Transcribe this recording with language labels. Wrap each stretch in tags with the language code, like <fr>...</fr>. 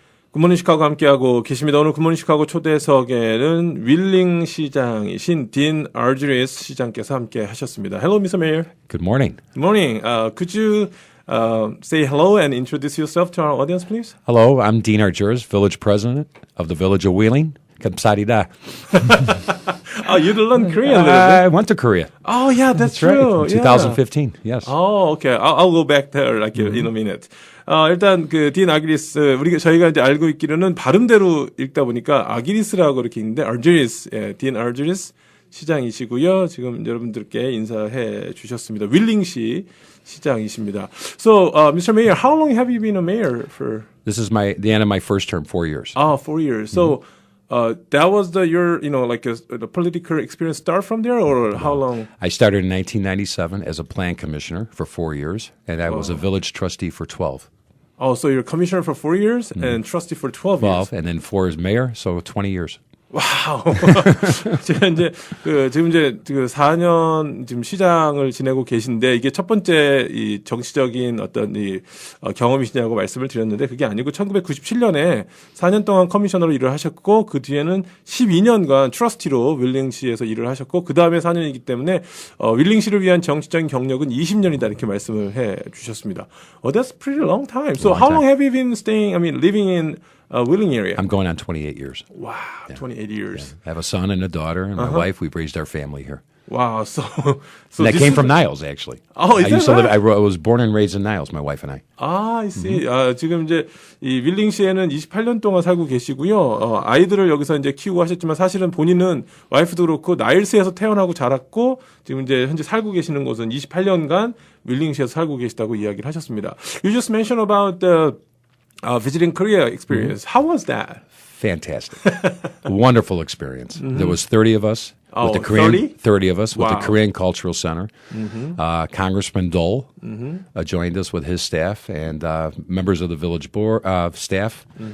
<ko>굿모닝 시카고 함께하고 계십니다. 오늘 굿모닝 시카고 초대석에는 윌링 시장이신 딘 아르지리스 시장께서 함께 하셨습니다.</ko> <en>Hello, Mr. Mayor. Good morning. Good morning. Could you say hello and introduce yourself to our audience, please? Hello, I'm Dean Argiris, village president of the village of Wheeling.</en> <ko>감사합니다.</ko> <en>Oh, you learned Korean. I went to Korea. Oh, yeah, that's true. Right. In 2015, yes. Oh, okay. I'll go back there like in a minute.</en> <ko>일단 그 딘 아기리스 저희가 이제 알고 있기로는 발음대로 읽다 보니까 아기리스라고 이렇게 있는데 아르지리스, 예, 딘 아르지리스 시장이시고요. 지금 여러분들께 인사해 주셨습니다. 윌링시 시장이십니다.</ko> <en>So, Mr. Mayor, how long have you been a mayor for? This is the end of my first term, 4 years. Oh, 4 years. So, that was your, the political experience start from there, or how long? I started in 1997 as a plan commissioner for 4 years, and I was a village trustee for 12. Oh, so you're commissioner for 4 years and trustee for 12 years. And then 4 as mayor, so 20 years.</en> <ko>와우. 지금 이제 그 4년 지금 시장을 지내고 계신데 이게 첫 번째 이 정치적인 어떤 이 경험이시냐고 말씀을 드렸는데 그게 아니고 1997년에 4년 동안 커미셔너로 일을 하셨고 그 뒤에는 12년간 트러스티로 윌링시에서 일을 하셨고 그 다음에 4년이기 때문에 윌링시를 위한 정치적인 경력은 20년이다 이렇게 말씀을 해 주셨습니다.</ko> <en>That's pretty long time. So how long have you been living in Wheeling area? I'm going on 28 years. Wow, yeah. 28 years. Yeah. I have a son and a daughter, and my wife. We've raised our family here. Wow, so and that came from Niles, actually. Oh, is that right? I was born and raised in Niles, my wife and I. Ah, I see.</en> <ko>지금 이제 이 윌링시에는 28년 동안 살고 계시고요. 아이들을 여기서 이제 키우고 하셨지만 사실은 본인은 와이프도 그렇고 나일스에서 태어나고 자랐고 지금 이제 현재 살고 계시는 곳은 28년간 윌링시에서 살고 계시다고 이야기를 하셨습니다.</ko> <en>You just mentioned about the visiting Korea experience. How was that? Fantastic. Wonderful experience. There was 30 of us. With the Korean, 30 of us with the Korean Cultural Center. Congressman Dole joined us with his staff and members of the village board staff.</en>